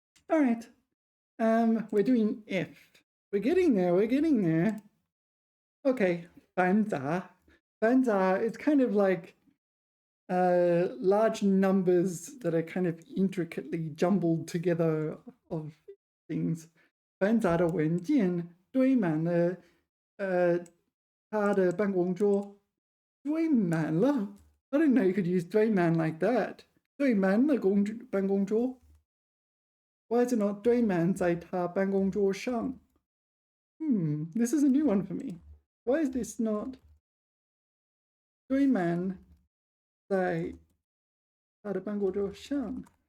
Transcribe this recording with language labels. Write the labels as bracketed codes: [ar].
[en] Alright, we're doing F. We're getting there, we're getting there. Okay, 繁杂.繁杂, it's kind of like large numbers that are kind of intricately jumbled together of things. [zh] 繁杂的文件堆满了他的办公桌。 [en] 堆满了 I didn't know you could use 堆满 like that. [zh] 堆满了办公桌。 [en] Why is it not [zh] 堆满在他办公桌上? [en] This is a new one for me. Why is this not [zh] 堆满在他的办公桌上?